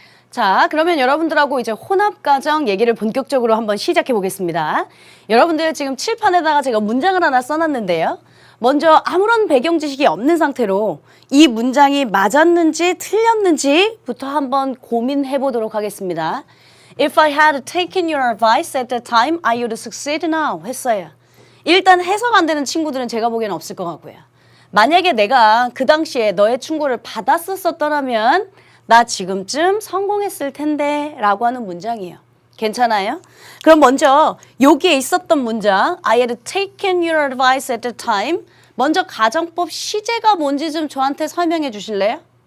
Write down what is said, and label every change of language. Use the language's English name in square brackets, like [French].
[Korean] 자, 그러면 여러분들하고 이제 혼합과정 얘기를 본격적으로 한번 시작해 보겠습니다. 여러분들 지금 칠판에다가 제가 문장을 하나 써놨는데요. 먼저 아무런 배경 지식이 없는 상태로 이 문장이 맞았는지 틀렸는지부터 한번 고민해 보도록 하겠습니다. [English] If I had taken your advice at the time, I would succeed now [Korean] 했어요. 일단 해석 안 되는 친구들은 제가 보기에는 없을 것 같고요. 만약에 내가 그 당시에 너의 충고를 받았었더라면 나 지금쯤 성공했을 텐데 라고 하는 문장이에요. 괜찮아요? 그럼 먼저 여기에 있었던 문장 [English] I had taken your advice at the time [Korean] 먼저 가정법 시제가 뭔지 좀 저한테 설명해 주실래요?